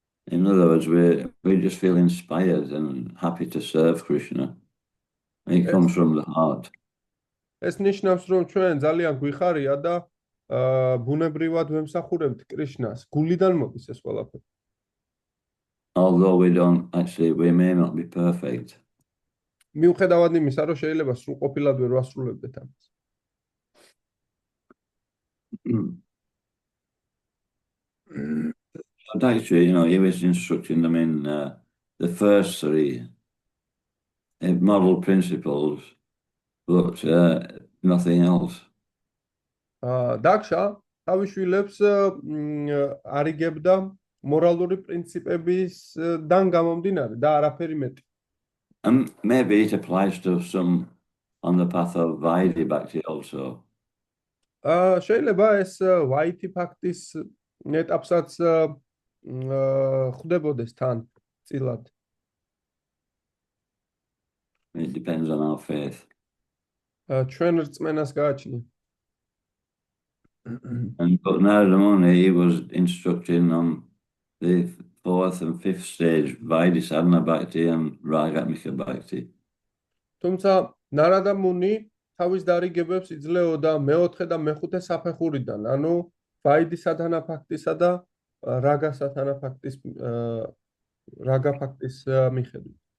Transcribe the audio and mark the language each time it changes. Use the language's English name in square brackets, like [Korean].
[English] In other words, we just feel inspired and happy to serve Krishna. And it comes from the heart. [Georgian] ეს ნიშნავს, რომ ჩვენ ძალიან გვიხარია და ბუნებრივად ვემსახურებთ კრიშნას. გულიდან მოდის ეს ყველაფერი. [English] Although we may not be perfect. [Georgian] მიუხედავად იმისა, რომ შეიძლება სრულყოფილად ვერ ვასრულებდეთ ამას. [English] But actually, he was instructing them in the first three model principles, but nothing else. [Georgian] დაქშა თავის შვილებს არიგებდა მორალური პრინციპებისგან გამომდინარე და არაფერი მეტი. [English] And maybe it applies to some on the path of Vaidhi bhakti also. [Georgian] შეიძლება ეს ვაითი ბhaktis ეტაპსაც ხვდებოდეს თან წილად. [English] It depends on our faith. [Georgian] ჩვენ რწმენას გააჩნია. [English] But Narada Muni, he was instructing on the fourth and fifth stage, Vaidhi sadhana bhakti and Ragatmika bhakti. [Georgian] თუმცა ნარადა მუნი თავის დარიგებებს იძლეოდა მეოთხე და მეხუთე საფეხურიდან, ანუ ვაიდი სადანა ბhaktisა და რაგა სადანა ბhaktis რაგა ბhaktis მიხედვით.